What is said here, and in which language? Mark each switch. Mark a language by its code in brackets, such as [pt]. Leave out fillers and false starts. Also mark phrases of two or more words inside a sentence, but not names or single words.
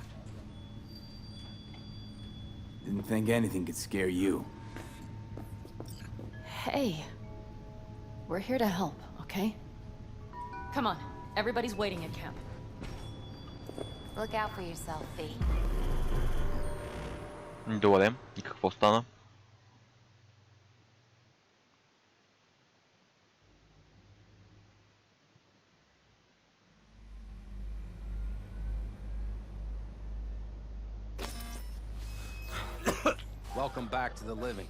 [en] Didn't think anything could scare you. Hey. We're here to help, okay? Come on. Everybody's waiting at camp. Look out for yourself, V. [bg] Добре, и какво стана? [en] Welcome back to the living.